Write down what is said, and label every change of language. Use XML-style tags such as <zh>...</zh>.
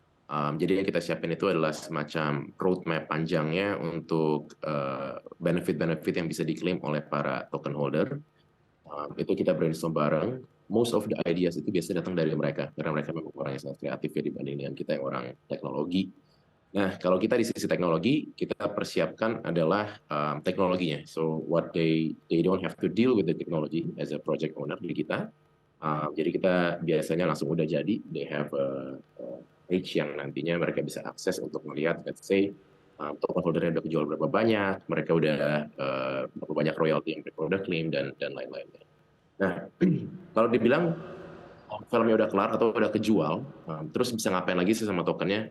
<id>Jadi yang kita siapin itu adalah semacam roadmap panjangnya untuk benefit-benefit yang bisa diklaim oleh para token holder. Itu kita brainstorm bareng.</id> <en>Most of the ideas</en> <id>itu biasanya datang dari mereka, karena mereka memang orang yang sangat kreatif ya dibanding dengan kita yang orang teknologi. Nah, kalau kita di sisi teknologi, kita persiapkan adalah teknologinya.</id> <en>So what they don't have to deal with the technology as a project owner di kita.</en> <id>Jadi kita biasanya langsung udah jadi,</id> <en>they have a page</en> <id>yang nantinya mereka bisa akses untuk melihat, let's say, token holdernya udah kejual berapa banyak, mereka udah berapa banyak royalty yang mereka udah claim, dan lain-lainnya. Nah, kalau dibilang filmnya udah kelar atau udah kejual, terus bisa ngapain lagi sih sama tokennya?</id>